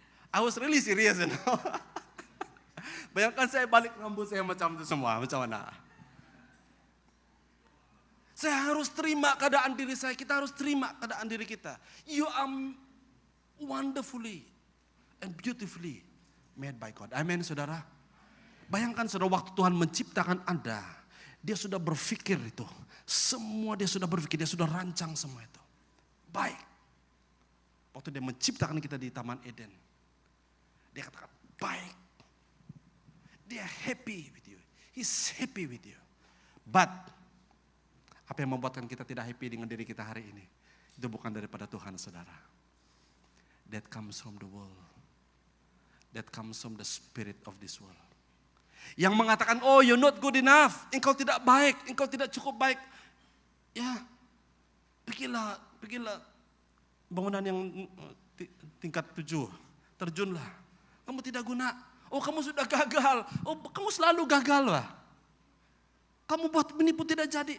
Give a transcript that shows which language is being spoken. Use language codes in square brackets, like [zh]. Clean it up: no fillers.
[en] I was really serious, you know. [ms] Bayangkan saya balik rambut saya macam itu semua, macam mana? Saya harus terima keadaan diri saya, kita harus terima keadaan diri kita. [en] You are wonderfully and beautifully made by God. [ms] Amin saudara. Bayangkan saudara, waktu Tuhan menciptakan Anda, dia sudah berpikir itu. Semua dia sudah berpikir, dia sudah rancang semua itu. Baik. Waktu dia menciptakan kita di Taman Eden. Dia katakan, baik. Dia [en] happy with you. He's happy with you. [ms] But, apa yang membuatkan kita tidak happy dengan diri kita hari ini? Itu bukan daripada Tuhan, saudara. [en] That comes from the world. That comes from the spirit of this world. [ms] Yang mengatakan, [en] oh you're not good enough. [ms] Engkau tidak baik, engkau tidak cukup baik. Ya, pergilah bangunan yang tingkat 7. Terjunlah. Kamu tidak guna. Oh kamu sudah gagal. Oh kamu selalu gagal lah. Kamu buat menipu tidak jadi.